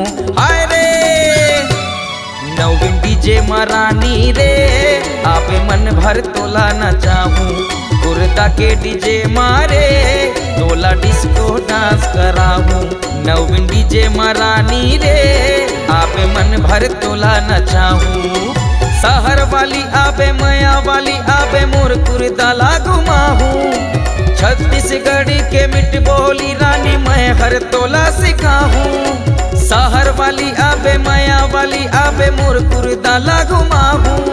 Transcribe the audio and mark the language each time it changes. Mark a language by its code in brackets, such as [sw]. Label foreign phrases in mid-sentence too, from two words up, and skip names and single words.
[hne] हाय रे नवीन डीजे महारानी रे आबे मन भर तोला नचाऊं। कुर्ता के डीजे मारे तोला [en] disco dance [hne] कराऊं। नवीन डीजे महारानी रे आबे मन भर तोला नचाऊं। शहर वाली आबे माया वाली आबे मोर कुर्ताला घुमाऊं। छत्तीसगढ़ के मिठ बोली रानी मैं हर तोला सिखाऊं। शहर वाली आबे माया वाली आबे मोर कुर्ताला घुमाऊं।